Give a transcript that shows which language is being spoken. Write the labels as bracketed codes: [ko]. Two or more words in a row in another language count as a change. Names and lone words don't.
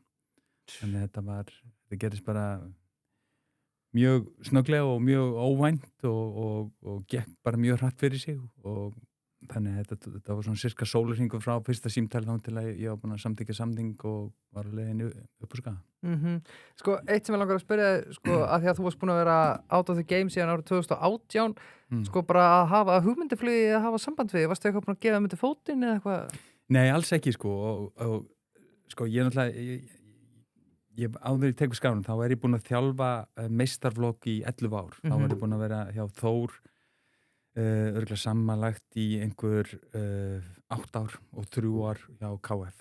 [is] Þannig að þetta gerist bara mjög snögglega og mjög óvænt og gekk bara mjög hratt fyrir sig og þannig að þetta var svona cirka sólarhringur frá fyrsta símtali þá til að ég var búin að samþykkja samning og var á leiðinni upp á Skaga. Sko, eitt sem ég langar að spyrja að því að þú varst búin að vera [en] out of the game [is] síðan árið 2018 sko bara að hafa hugmyndiflugi að hafa samband við, varstu eitthvað búin að gefa myndi fótinn eða eitthvað? Nei, alls ekki sko og sko ég náttúrulega áður í tekur Skaganum, þá ég búin að þjálfa meistarflokk í 11 ár. Þá ég búin að vera hjá Þór örugglega samanlagt í einhver 8 ár og 3 ár hjá KF.